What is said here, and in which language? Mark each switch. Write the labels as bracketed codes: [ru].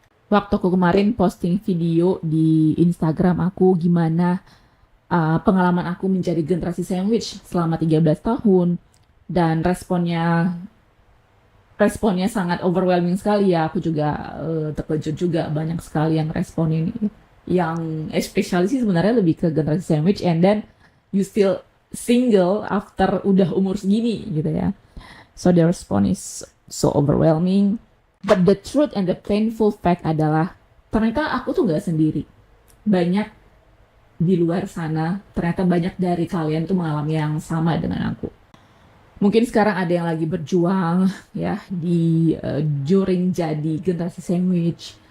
[id] Waktu aku kemarin posting video di Instagram aku gimana pengalaman aku menjadi generasi sandwich selama 13 tahun, dan responnya sangat overwhelming sekali ya. Aku juga terkejut juga, banyak sekali yang respon ini, yang especially sih sebenarnya lebih ke generasi sandwich [en] and then you still single after [id] udah umur segini gitu ya. [en] So the response is so overwhelming. But the truth and the painful fact [id] adalah ternyata aku tuh gak sendiri. Banyak di luar sana, ternyata banyak dari kalian tuh mengalami yang sama dengan aku. Mungkin sekarang ada yang lagi berjuang ya di during jadi generasi sandwich.